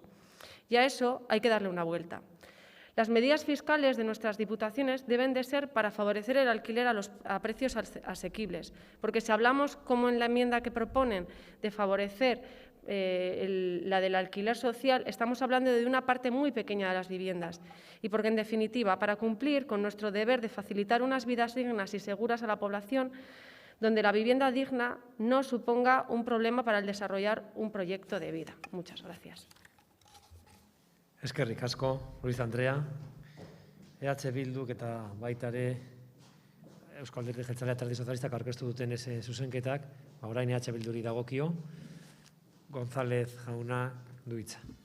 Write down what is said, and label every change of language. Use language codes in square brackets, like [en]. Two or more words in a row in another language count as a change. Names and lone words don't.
[es] Y a eso hay que darle una vuelta. Las medidas fiscales de nuestras diputaciones deben de ser para favorecer el alquiler a precios asequibles, porque si hablamos, como en la enmienda que proponen, de favorecer la del alquiler social, estamos hablando de una parte muy pequeña de las viviendas y porque, en definitiva, para cumplir con nuestro deber de facilitar unas vidas dignas y seguras a la población, donde la vivienda digna no suponga un problema para el desarrollar un proyecto de vida. Muchas gracias. [eu] Eskerrik asko, Luis Andrea. EH Bilduk eta baita ere Euskal Alderdi Jeltzalea eta Alderdi Sozialistak aurkeztu duten zuzenketak, orain EH Bilduri dagokio. González jauna du hitza.